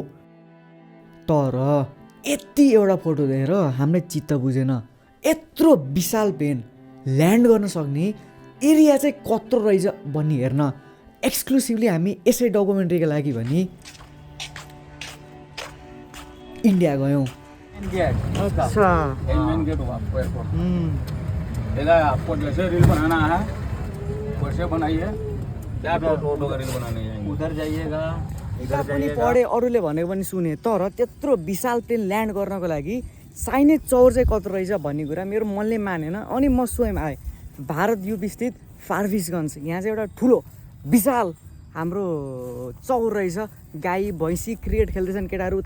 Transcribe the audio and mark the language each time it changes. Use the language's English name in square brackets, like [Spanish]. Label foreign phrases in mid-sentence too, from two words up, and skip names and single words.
[Nepali] तर यति एउटा फोटो देखेर हामीलाई चित्त बुझेन, यत्रो विशाल [English] plane land [Nepali] गर्न सक्ने एरिया चाहिँ कत्रो रहेछ भन्ने हेर्न एक्सक्लुसिभली हामी यसै डकुमेन्ट्रीका लागि भनी इन्डिया गयौँ। [Hindi] इधर आपको जैसे रील बनाना है वैसे बनाइए क्या फोटो का रील बनाने जाएंगे उधर जाइएगा [Nepali] किताब पनि पढेँ अरूले भनेको पनि सुने तर त्यत्रो विशाल [English] plane land [Nepali] गर्नको लागि साइनेज चौर चाहिँ कत्रो रहेछ भन्ने कुरा मेरो मनले मानेन अनि म स्वयं आएँ भारत युपी स्थित फारबिसगञ्ज यहाँ चाहिँ एउटा ठुलो विशाल हाम्रो चौर रहेछ गाई भैँसी क्रिकेट खेल्दैछन् केटाहरू उता